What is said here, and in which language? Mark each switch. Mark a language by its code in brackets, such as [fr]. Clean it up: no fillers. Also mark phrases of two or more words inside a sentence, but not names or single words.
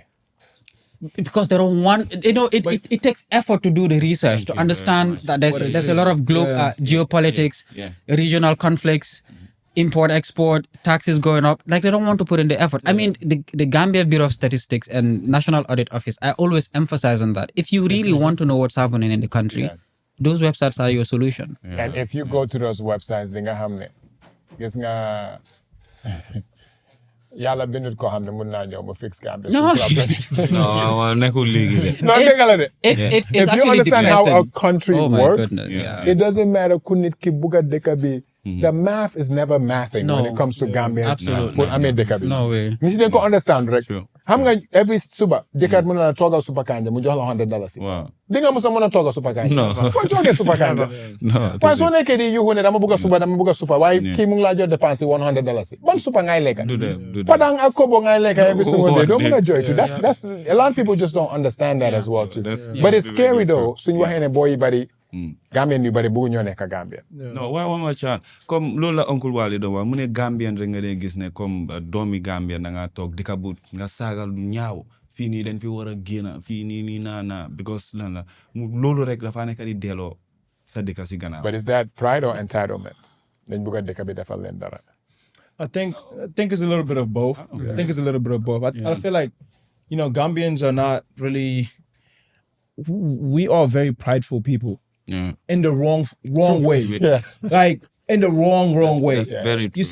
[en] Because they don't want, it takes effort to do the research, to understand that there's a lot of geopolitics, regional conflicts, import, export, taxes going up. Like they don't want to put in the effort. I mean, the Gambia Bureau of Statistics and National Audit Office, I always emphasize on that. If you really want to know what's happening in the country, those websites are your solution. And if you go to those websites, [wo] di nga xam ne gis nga yàlla bindut ko xam ne mun naa ñëw ma fix Gambia. No, nekkul léegi de. No, dégg la de. [en] It's If you understand how a country works, goodness, it doesn't matter [wo] ku nit ki bugg a dëkk bi. [en] The math is never mathing when it comes to Gambia. Absolutely. I mean, [wo] dëkk bi. [en] No way. [wo] Nit ñi dañ ko understand rek. Xam nga every suba jëkkat mën na toogal supa kanja mu jox la $100. Waaw. Di nga musa mën a toogal supa kanja. [en] No. [wo] Foo toogee supa kanja. [en] No. [wo] Waaye soo nekkee di yuxu ne dama bugg a supa waaye kii mu ngi laa jox dépense $100. Ban supa ngay lekka? [en] Do that. [wo] Padang ak kobo ngay lekka [en] every single day. [wo] Doo mën a joytu. [en] That's a lot of people just don't understand that as well too. But it's scary though [wo] suñu waxee ne booy yu bari Gambian yu bari bëggu ñoo nekk Gambia. Non waaw ma caan comme loolu la oncle Wally doon wax mu ne Gambian rek nga dee gis ne comme doomi Gambia da ngaa toog di ka but nga saagal lu ñaaw fii nii dañ fi war a génn fii nii naa because lan la loolu rek dafa nekk di delloo sa dëkk si gannaaw. [en] But is that pride or entitlement? [wo] Dañ bëgg a dëkk bi defal leen dara. [en] I think it's a little bit of both. I think it's a little bit of both. I feel like, Gambians are not really, we are very prideful people. Yeah. In the wrong way. Yeah. Like in the wrong way. That's very true.